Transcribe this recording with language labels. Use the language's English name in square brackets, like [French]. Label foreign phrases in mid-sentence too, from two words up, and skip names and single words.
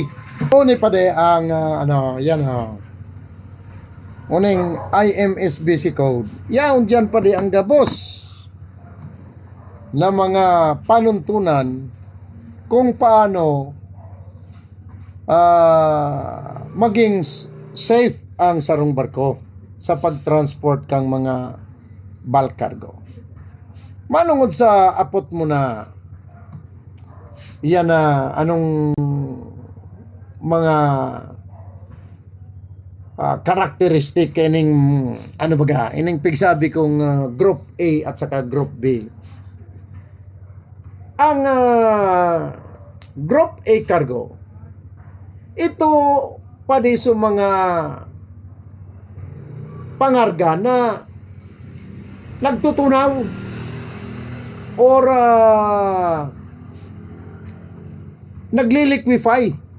[Bikol] Una pa din ang yan ha. Uning IMS Basic Code. Yan dyan pa din ang gabos na mga panuntunan kung paano maging safe ang sarong barko sa pagtransport kang mga [English] bulk cargo. [Bikol] Manungod sa apot mo na yan na anong mga karakteristik ining ano baga ining pigsabi kong Group A at saka Group B. Ang Group A cargo ito pwede sa mga pangarga na nagtutunaw or nagliliquify.